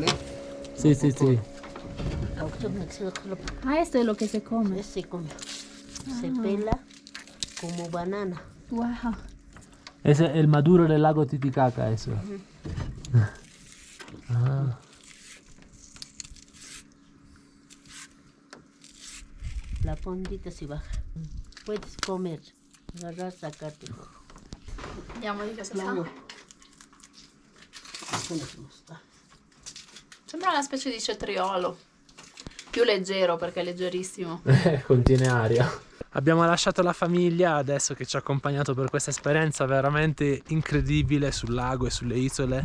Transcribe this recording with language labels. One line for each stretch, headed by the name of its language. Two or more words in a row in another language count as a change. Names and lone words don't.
Italian: Sì, sì, sì.
Spanish: Ah, esto es lo que se come. Se come. Se pela como banana. Wow. Ese
Italian: è il
Spanish: maduro del lago Titicaca, eso. Ah. La puntita si baja. Puedes comer. Agarrar, sacarte.
Italian: Vediamo di cosa sa. Sembra una specie di cetriolo. Più leggero perché è leggerissimo. Contiene aria. Abbiamo lasciato la famiglia adesso che ci ha accompagnato per questa esperienza veramente incredibile sul lago e sulle isole.